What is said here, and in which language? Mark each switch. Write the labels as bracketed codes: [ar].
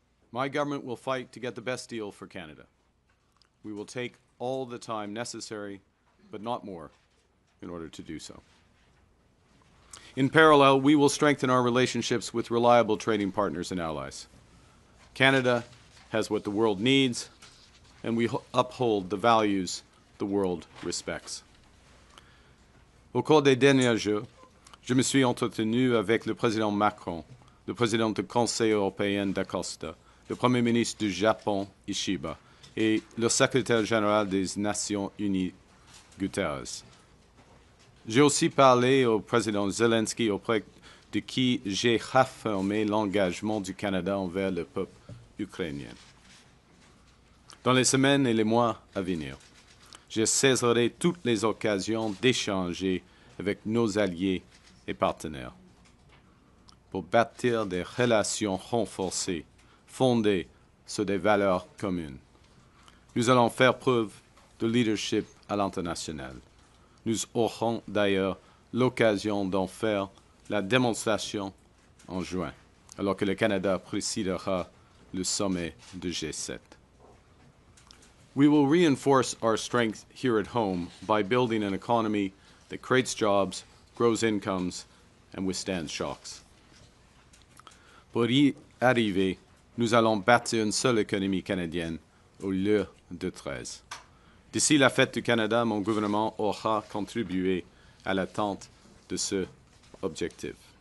[en] My government will fight to get the best deal for Canada. We will take all the time necessary, but not more, in order to do so. In parallel, we will strengthen our relationships with reliable trading partners and allies. Canada has what the world needs, and we uphold the values the world respects. [fr] Au cours des derniers jours, je me suis entretenu avec le président Macron, le président du Conseil européen d'Acosta, le Premier ministre du Japon, Ishiba, et le secrétaire général des Nations Unies, Guterres. J'ai aussi parlé au président Zelensky auprès de qui j'ai réaffirmé l'engagement du Canada envers le peuple ukrainien. Dans les semaines et les mois à venir, je saisirai toutes les occasions d'échanger avec nos alliés et partenaires pour bâtir des relations renforcées, fondées sur des valeurs communes. Nous allons faire preuve de leadership à l'international. Nous aurons d'ailleurs l'occasion d'en faire la démonstration en juin, alors que le Canada présidera le sommet de G7. [en] We will reinforce our strength here at home by building an economy that creates jobs, grows incomes, and withstands shocks. [fr] Pour y arriver, nous allons bâtir une seule économie canadienne au lieu de 13. D'ici la fête du Canada, mon gouvernement aura contribué à l'atteinte de cet objectif.